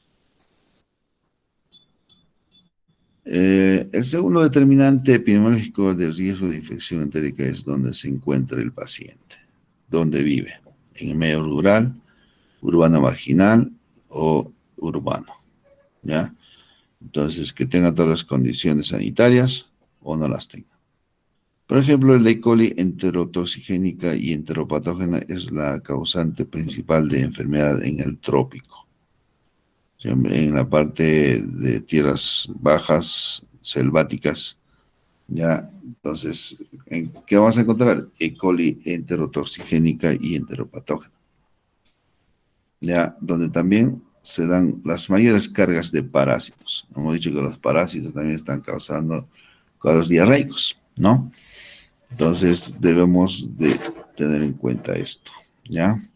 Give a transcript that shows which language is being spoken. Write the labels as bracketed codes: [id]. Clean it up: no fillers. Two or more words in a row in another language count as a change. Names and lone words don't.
[es] El segundo determinante epidemiológico de riesgo de infección entérica es dónde se encuentra el paciente, dónde vive, en el medio rural, urbano marginal o urbano, ¿ya? Entonces, que tenga todas las condiciones sanitarias o no las tenga. Por ejemplo, el E. coli enterotoxigénica y enteropatógena es la causante principal de enfermedad en el trópico. En la parte de tierras bajas, selváticas, ya. Entonces, ¿en qué vamos a encontrar? E. coli enterotoxigénica y enteropatógena, ya, donde también se dan las mayores cargas de parásitos. Hemos dicho que los parásitos también están causando cuadros diarreicos, ¿no? Entonces debemos de tener en cuenta esto, ¿ya?